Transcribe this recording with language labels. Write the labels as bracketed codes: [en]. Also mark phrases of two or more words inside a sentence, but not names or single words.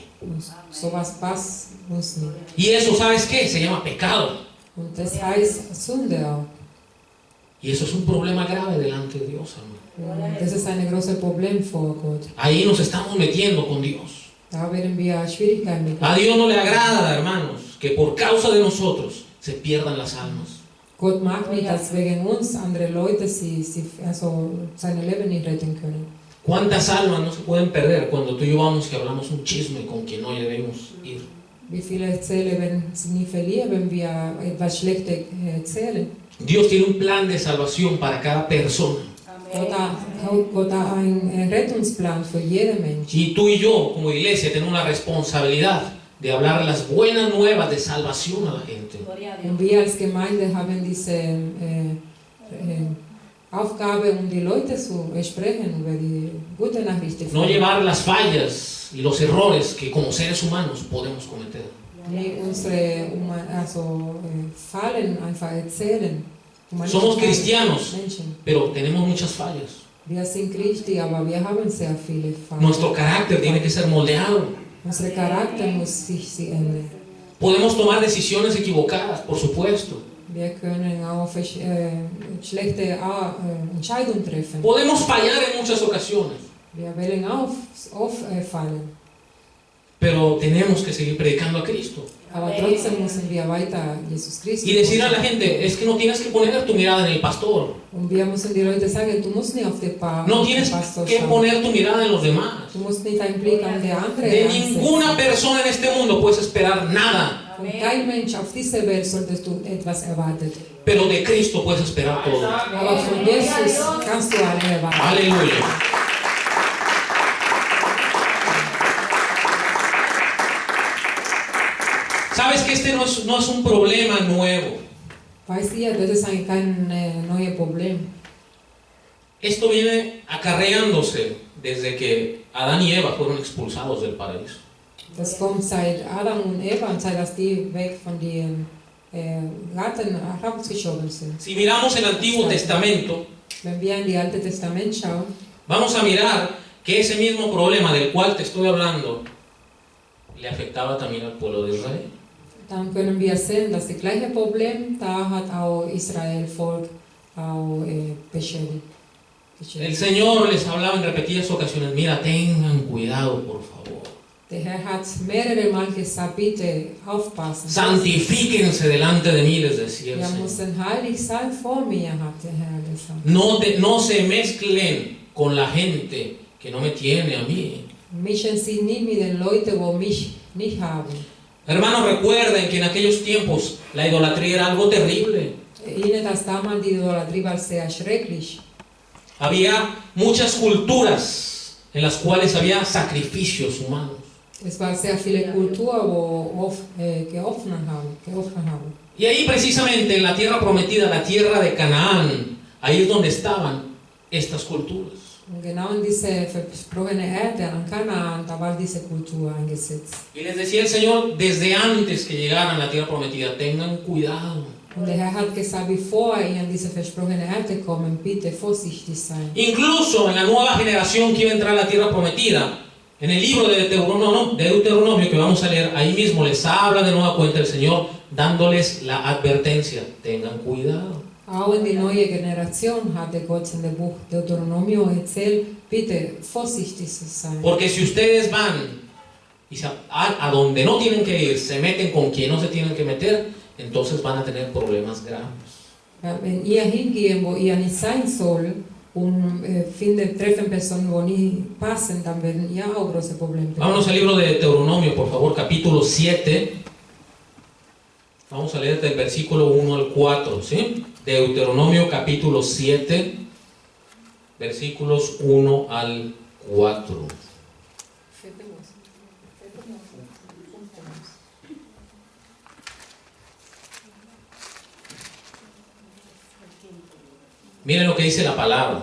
[de] Und sowas passt uns nicht. [es] Y eso, ¿sabes qué? Se llama pecado. [de] Und das heißt Sünde auch. [es] Y eso es un problema grave delante de Dios, hermano. [de] Und das ist ein großes Problem vor Gott. [es] Ahí nos estamos metiendo con Dios. [de] Da werden wir Schwierigkeiten mit. [es] A Dios no le agrada, hermanos, que por causa de nosotros se pierdan las almas. [de] Gott mag nicht, dass wegen uns andere Leute seine Leben nicht retten können. [es] ¿Cuántas almas no se pueden perder cuando tú y yo vamos y hablamos un chisme con quien no debemos ir? [de] Wie viele Seelen werden sie nie verlieren, wenn wir etwas Schlechtes erzählen? [es] Dios tiene un plan de salvación para cada persona. [de] Gott hat einen Rettungsplan für jeden Mensch. [es] Y tú y yo, como iglesia, tenemos la responsabilidad de hablar las buenas nuevas de salvación a la gente. [de] Und wir als Gemeinde haben diese Aufgabe, die Leute zu sprechen über die gute Nachricht. [es] No llevar las fallas y los errores que como seres humanos podemos cometer. [de] Nicht unsere Fallen einfach erzählen. [es] Somos cristianos, [de] Menschen. [es] pero tenemos muchas fallas. [de] Wir sind Christi, aber wir haben sehr viele Fallen. [es] Nuestro carácter tiene que ser moldeado. [de] Unser Charakter muss sich ändern. [es] Podemos tomar decisiones equivocadas, por supuesto. [de] Wir können auch schlechte Entscheidungen treffen. [es] Podemos fallar en muchas ocasiones, [de] Wir werden auch oft fallen. [es] pero tenemos que seguir predicando a Cristo. [de] Aber trotzdem müssen wir weiter Jesus Christus. [es] Y decir a la gente, es que no tienes que poner tu mirada en el pastor. [de] Und wir müssen die Leute sagen, du musst nicht auf den [es] No tienes [de] Pastor [es] que [de] schauen. [es] poner tu mirada en los demás. [de] Du musst nicht einen Blick an die andere [es] De [de] ansetzen. [es] ninguna persona en este mundo puedes esperar nada, [de] Von kein Mensch auf dieser Welt solltest du etwas erwarten. [es] pero de Cristo puedes esperar todo. Aber von Jesus kannst du alle erwarten. Aleluya. Sabes que este no es un problema nuevo. [de] Weißt ihr, das ist kein neues Problem. [es] Esto viene acarreándose desde que Adán y Eva fueron expulsados del paraíso. [de] Das kommt seit Adam und Eva und seit dass die weg von den Garten rausgeschoben sind. [es] Si miramos el Antiguo Testamento, [de] Wenn wir in die Alte Testament schauen, [es] vamos a mirar que ese mismo problema del cual te estoy hablando le afectaba también al pueblo de Israel. [de] dann können wir sehen, dass das gleiche Problem da hat auch Israel Volk auch beschädigt. [es] El Señor les hablaba en repetidas ocasiones, mira, tengan cuidado, por favor. [de] Der Herr hat mehrere Mal gesagt, bitte aufpassen. [es] Santifíquense delante de mí, les decía el [de] Wir [es] Señor. [de] müssen heilig sein vor mir, hat der Herr gesagt. [es] No se mezclen con la gente que no me tiene a mí. [de] Mischen Sie nie mit den Leuten, die mich nicht haben. [es] Hermanos, recuerden que en aquellos tiempos la idolatría era algo terrible. [de] Ihnen das damals die Idolatrie war sehr schrecklich. [es] Había muchas culturas en las cuales había sacrificios humanos. [de] Es war sehr viele Kulturen, die geopfert haben. [es] Y ahí precisamente en la tierra prometida, la tierra de Canaán, ahí es donde estaban estas culturas. [de] Und genau in diese versprochene Erde, an Kanaan, da war diese Kultur eingesetzt. [es] Y les decía el Señor, desde antes que llegaran a la tierra prometida, tengan cuidado. [de] Und der Herr hat gesagt, bevor ihr an diese versprochene Erde kommen, bitte vorsichtig sein. [es] Incluso en la nueva generación que iba a entrar a la tierra prometida, en el libro de Deuteronomio que vamos a leer, ahí mismo les habla de nueva cuenta el Señor, dándoles la advertencia, tengan cuidado. [de] Auch in die neue Generation hatte Gott in dem Buch Deuteronomio erzählt, bitte vorsichtig zu sein. [es] Porque si ustedes van y a donde no tienen que ir, se meten con quien no se tienen que meter, entonces van a tener problemas graves. [de] Wenn ihr hingehen, wo ihr nicht sein soll, und treffen Personen, die nicht passen, dann werden ihr auch große Probleme bekommen. [es] Vámonos al libro de Deuteronomio, por favor, capítulo 7. Vamos a leer del versículo 1 al 4, ¿sí? Deuteronomio capítulo 7, versículos 1 al 4. Miren lo que dice la palabra.